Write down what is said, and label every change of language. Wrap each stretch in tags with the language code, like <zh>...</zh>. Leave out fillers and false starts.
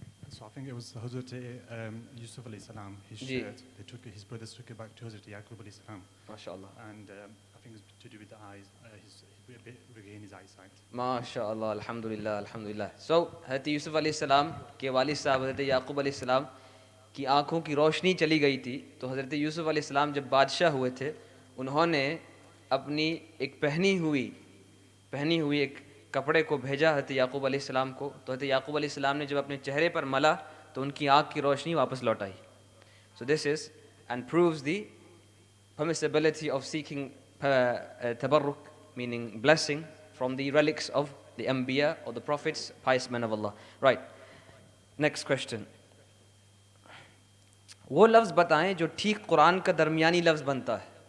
<en>So I think it was Hazrat Yusuf alayhi salam, his</en> <hi>Ji.</hi> <en>shirt, his brothers took it back to Hazrat Yaqub alayhi salam. MashaAllah. And I think it's to do with the eyes, regain his eyesight. MashaAllah, alhamdulillah, alhamdulillah. So,</en> <hi>Hazrat Yusuf alayhi salam के वालिद साहब Hazrat Yaqub alayhi salam की आंखों की रोशनी चली गई थी, तो हज़रत यूसुफ alayhi salam जब बादशाह हुए थे, उन्होंने अपनी एक पहनी हुई एक कपड़े को भेजा हज़रत याकूब अलैहिस्सलाम को, तो हज़रत याकूब अलैहिस्सलाम ने जब अपने चेहरे पर मला तो उनकी आँख की रोशनी वापस लौट आई.</hi> <en>So this is and proves the permissibility of seeking tabarruk, meaning blessing from the relics of the Anbiya or the prophets, pious men of Allah. Right. Next question.</en> <hi>वो लफ्ज़ बताएं जो ठीक कुरान का दरमियानी लफ्ज़ बनता है.</hi>